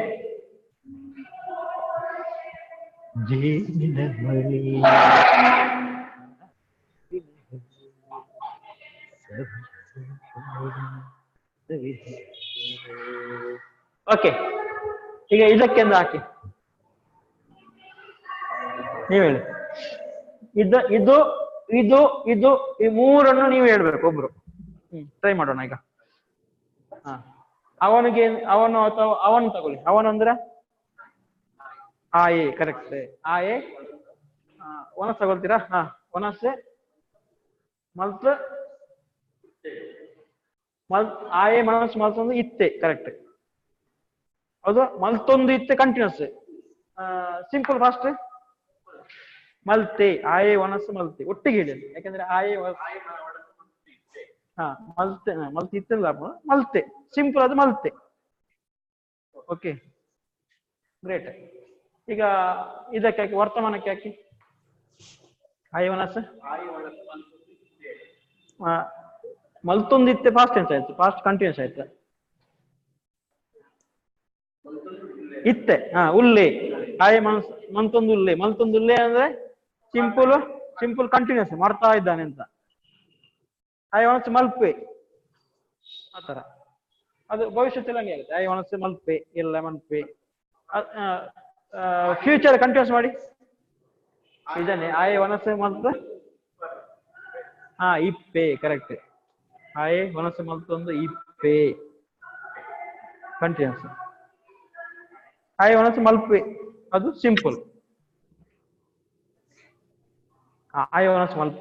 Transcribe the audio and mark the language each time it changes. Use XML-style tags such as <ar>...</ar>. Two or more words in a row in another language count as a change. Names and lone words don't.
<kn>ಓಕೆ, ಈಗ ಇದಕ್ಕೆಂದು ಹಾಕಿ ನೀವು ಹೇಳಿ. ಇದು ಇದು ಇದು ಇದು ಈ ಮೂರನ್ನು ನೀವು ಹೇಳ್ಬೇಕು ಒಬ್ರು. ಟ್ರೈ ಮಾಡೋಣ ಈಗ. ಹಾ ಅವನಿಗೆ ಅವನು ಅಥವಾ ಅವನು ತಗೊಳ್ಳಿ. ಅವನು ಅಂದ್ರೆ ಆಯೆ. ಕರೆಕ್ಟ್.</kn> <tcy>ಆಯೆ ಒನಸ್</tcy> <kn>ತಗೊಳ್ತೀರಾ?</kn> <tcy>ಹಾ ಒನಸ್ ಮಲ್ತ್ ಆಯೆ ಮನಸ್ಸು ಮಲ್ತೊಂದು ಇತ್ತೆ.</tcy> <kn>ಕರೆಕ್ಟ್. ಹೌದು,</kn> <tcy>ಮಲ್ತೊಂದು ಇತ್ತೆ</tcy> <kn>ಕಂಟಿನ್ಯೂಸ್.</kn> <en>ಸಿಂಪಲ್ ಫಾಸ್ಟ್ ಮಲ್ತೆ.</en> <tcy>ಆಯೆ ಒನಸ್ ಮಲ್ತೆ</tcy> <kn>ಒಟ್ಟಿಗೆ ಹೇಳಿ.</kn> <tcy>ಯಾಕಂದ್ರೆ ಆಯೆ ಹಾ ಮಲ್ತೆ ಮಲ್ತೆ ಇತ್ತಲ್ಲ ಮಲ್ತೆ.</tcy> <kn>ಸಿಂಪಲ್ ಅದು ಮಲ್ತೆ.</kn> <en>ಓಕೆ ಗ್ರೇಟ್.</en> <kn>ಈಗ ಇದಕ್ಕೆ ಹಾಕಿ, ವರ್ತಮಾನಕ್ಕೆ ಹಾಕಿ.</kn> <tcy>ಆಯೆ ಒನಸ್ ಮಲ್ತೊಂದು ಇತ್ತೆ</tcy> <en>past tense</en> <kn>ಆಯ್ತು,</kn> <en>past continuous</en> <kn>ಆಯ್ತು.</kn> <tcy>ಇತ್ತೆ ಉಲ್ಲೆ. ಆಯೆ ಮಲ್ತೊಂದು ಉಲ್ಲೆ. ಮಲ್ತೊಂದು ಉಲ್ಲೆ</tcy> <kn>ಅಂದ್ರೆ</kn> <en>simple continuous,</en> <kn>ಮಾಡ್ತಾ ಇದ್ದಾನೆ ಅಂತ.</kn> <tcy>ಆಯೆ ಒನಸ್ ಮಲ್ಪೆ ಆತರ.</tcy> <kn>ಅದು ಭವಿಷ್ಯದಲ್ಲಿ ಹಂಗೆ ಆಗುತ್ತೆ.</kn> <tcy>ಐ ಒನಸ್ ಮಲ್ಪೆ</tcy> <kn>ಇಲ್ಲ ಮಲ್ಪೆ.</kn> <en>future continuous</en> <kn>ಮಾಡಿ ಇದನ್ನೇ</kn> <tcy>ಐ ಒನಸ್ ಮಲ್ಪೆ. ಹಾ ಇಪ್ಪೆ ಕರೆಕ್ಟ್. ಐ ಒನಸ್ ಮಲ್ತೊಂದು ಇಪ್ಪೆ ಕಂಟಿನ್ಯೂಸ್. ಐ ಒನಸ್ ಮಲ್ಪೆ ಅದು ಸಿಂಪಲ್. ಐ ಒನಸ್ ಮಲ್ಪೆ.</tcy>